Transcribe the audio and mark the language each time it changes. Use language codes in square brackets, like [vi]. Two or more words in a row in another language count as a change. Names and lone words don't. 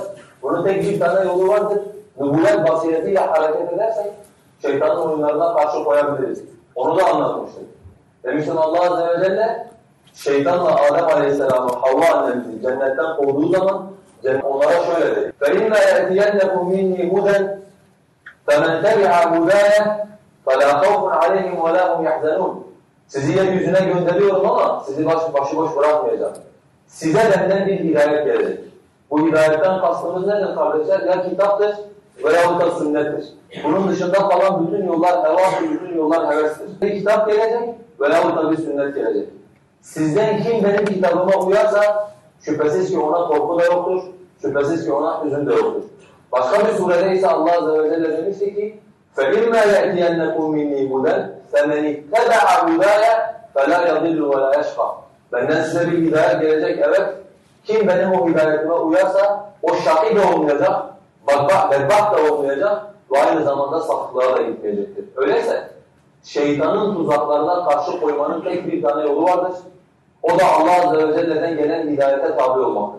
[tr] Bunun tek bir tane yolu vardır. Nübüvvet basiretiyle hareket edersek şeytanın oyunlarına karşı koyabiliriz. Onu da anlatmıştık. Demiştim Allah Azze ve Celle şeytanla Adem Aleyhisselam'ı, Havva annemizi cennetten kovduğu zaman onlara şöyle dedi. [ar] فَاِنَّا يَأْتِيَنَّكُمْ مِنِّي هُدًا فَمَنْ تَبِعَ هُدَايَ فَلَا خَوْفٌ عَلَيْهِمْ وَلَا هُمْ يَحْزَنُونَ [tr] Sizi yeryüzüne gönderiyorum ama sizi başıboş bırakmayacağım. Size benden bir hidayet gelecek. Bu hidayetten kastımız nedir kardeşler? Ya kitaptır veyahut da sünnettir. Bunun dışında kalan bütün yollar hevadır, bütün yollar hevestir. Bir kitap gelecek veyahut da bir sünnet gelecek. Sizden kim benim kitabıma uyarsa şüphesiz ki ona korku da yoktur, şüphesiz ki ona hüzün de yoktur. Başka bir surede ise Allah Azze ve Celle demişti ki [ar] فَاِمَّا يَأْتِيَنَّكُمْ مِنِّي هُدًا فَمَنِ اتَّبَعَ هُدَايَ فَلَا يَضِلُّ وَلَا يَشْقَى [tr] Benden size bir hidayet gelecek, evet. Kim benim o hidayetime uyarsa o şakî de olmayacak, bedbaht da olmayacak ve aynı zamanda sapıklığa da gitmeyecektir. Öyleyse şeytanın tuzaklarına karşı koymanın tek bir tane yolu vardır. O da Allah Azze ve Celle'den gelen hidayete tabi olmaktır.